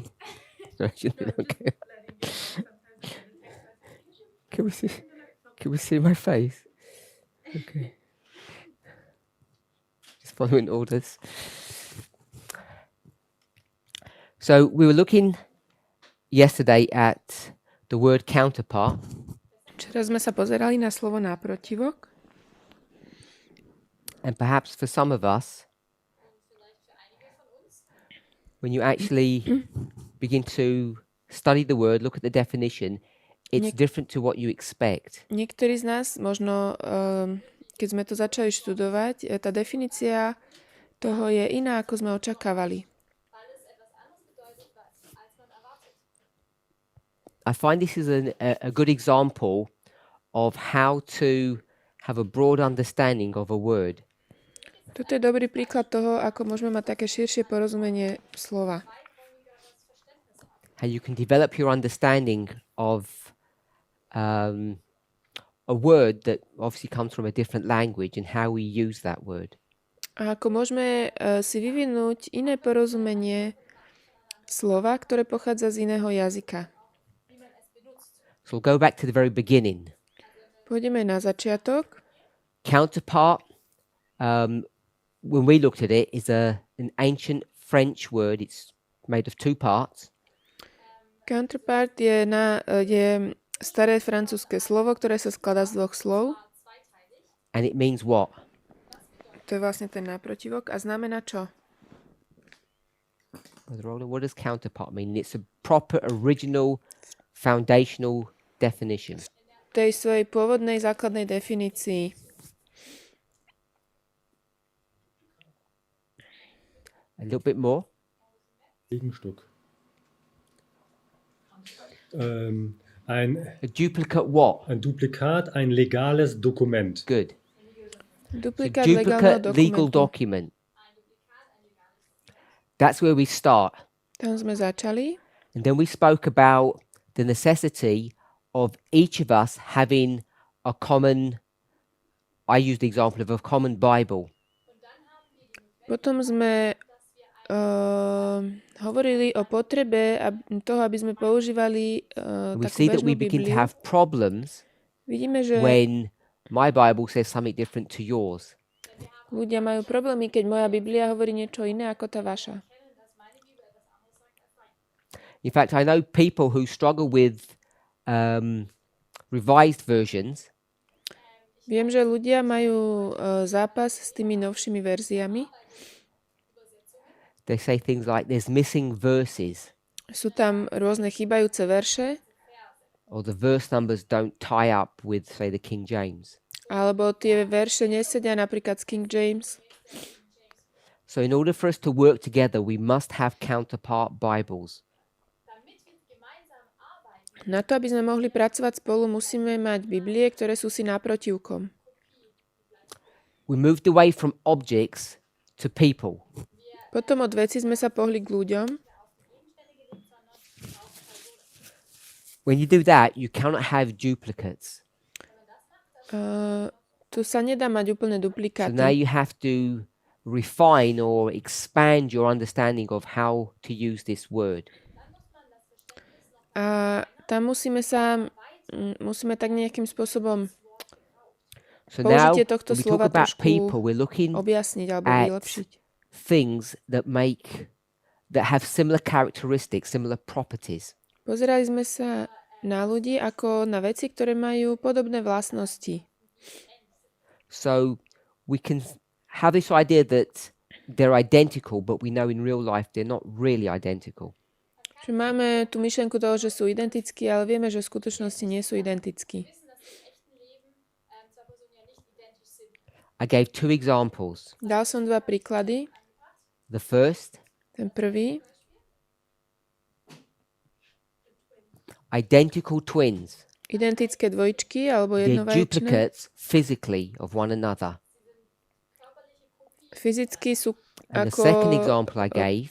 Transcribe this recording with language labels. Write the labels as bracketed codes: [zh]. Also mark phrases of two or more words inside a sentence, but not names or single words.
[en] Okay. Can we see my face? Okay. Just following orders. So we were looking yesterday at the word counterpart. [sk] Včera sme sa pozerali na slovo náprotivok. [en] And perhaps for some of us, when you actually begin to study the word, look at the definition, it's different to what you expect. [sk] Niektorí z nás možno, keď sme to začali študovať, tá definícia toho je iná, ako sme očakávali. [en] I find this is a good example of how to have a broad understanding of a word. [sk] Toto je dobrý príklad toho, ako môžeme mať také širšie porozumenie slova. [en] How you can develop your understanding of a word that obviously comes from a different language and how we use that word. [sk] A ako môžeme si vyvinúť iné porozumenie slova, ktoré pochádza z iného jazyka. [en] So we'll go back to the very beginning. [sk] Pôjdeme na začiatok. [en] Counterpart, when we looked at it, is an ancient French word. It's made of two parts. [sk] Counterpart je staré francúzske slovo, ktoré sa skladá z dvoch slov. [en] And it means what? [sk] To je vlastne ten náprotivok. A znamená čo? [en] What does counterpart mean? It's a proper, original, foundational definition. [sk] V tej svojej pôvodnej základnej definícii. [en] A little bit more. [de] Gegenstück. [en] A duplicate what? [de] Ein Duplikat, ein legales Dokument. [en] Good. [sk] Duplikát [en] So duplicate legal [sk] legálneho dokumentu. [en] document. That's where we start. [sk] Tam sme začali. [en] And then we spoke about the necessity of each of us having a common, I used the example of a common Bible. [sk] Potom sme hovorili o potrebe toho, aby sme používali [en] We [sk] takú [en] see that [sk] bežnú [en] we begin to [sk] Bibliu. [en] have problems [sk] Vidíme, že [en] when my Bible says something different to yours. [sk] ľudia majú problémy, keď moja Biblia hovorí niečo iné ako tá vaša. [en] In fact, I know people who struggle with revised versions. [sk] Viem, že ľudia majú zápas s tými novšími verziami. [en] They say things like there's missing verses [sk] Sú tam rôzne chýbajúce verše, [en] or the verse numbers don't tie up with, say, the King James. [sk] alebo tie verše nesedia napríklad z King James. [en] So in order for us to work together, we must have counterpart Bibles. [sk] Na to, aby sme mohli pracovať spolu, musíme mať Biblie, ktoré sú si naprotivkom. [en] We moved away from objects to people. [sk] Potom od veci sme sa pohli k ľuďom. [en] When you do that, you cannot have duplicates. [sk] Tu sa nedá mať úplne [en] So now [sk] duplikáty. [en] you have to refine or expand your understanding of how to use this word. [sk] A tam musíme tak nejakým spôsobom [en] So now, [sk] použitie tohto [en] when we [sk] slova [en] talk about [sk] trošku [en] people, we're looking [sk] objasniť alebo [en] at [sk] vylepšiť. [en] things that have similar characteristics, similar properties. [sk] Pozerali sme sa na ľudí ako na veci, ktoré majú podobné vlastnosti. [en] So we can have this idea that they're identical, but we know in real life they're not really identical. [sk] Čiže máme tú myšlienku toho, že sú identickí, ale vieme, že v skutočnosti nie sú identickí. [en] I gave two examples. [sk] Dal som dva príklady. [en] The first, [sk] Ten prvý, [en] identical twins. [sk] identické dvojčky alebo [en] They're [sk] jednovaječné. [en] duplicates physically of one another. [sk] Fyzicky sú [en] And the [sk] ako [en] second example I gave,